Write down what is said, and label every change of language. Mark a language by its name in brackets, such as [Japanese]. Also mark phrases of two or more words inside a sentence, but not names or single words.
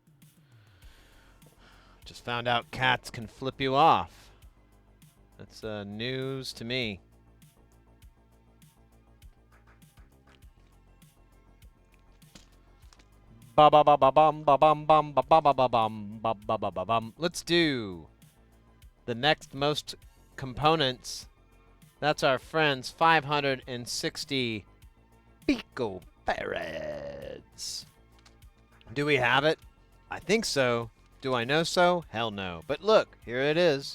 [English] Just found out cats can flip you off. That's news to me. Ba ba ba ba bum ba bum bum ba ba ba ba bum ba ba ba ba bum. Let's do the next most components. That's our friends 560 Pico Parrots. Do we have it? I think so. Do I know so? Hell no. But look, here it is.